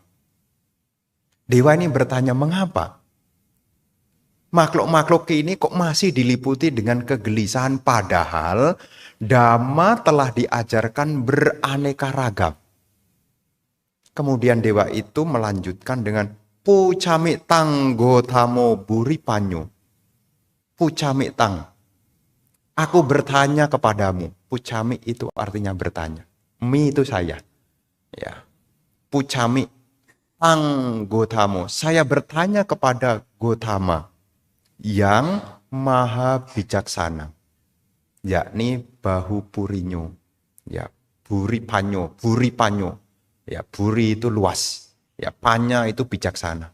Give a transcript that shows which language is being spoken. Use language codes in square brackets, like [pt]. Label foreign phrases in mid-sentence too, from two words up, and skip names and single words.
[id] Dewa ini bertanya, mengapa? Makhluk-makhluk ini kok masih diliputi dengan kegelisahan padahal Dhamma telah diajarkan beraneka ragam. Kemudian dewa itu melanjutkan dengan [pi] pucami tang gotamo buripanyo. Pucami tang. [id] Aku bertanya kepadamu. Pucami itu artinya bertanya. Mi itu saya. Ya. [pi] Pucami tang gotamo. [id] Saya bertanya kepada Gotama yang maha bijaksana, yakni [pi] Bahu Purinyo, [id] ya [pi] Buri Panyo, [id] ya Buri itu luas, ya Panya itu bijaksana.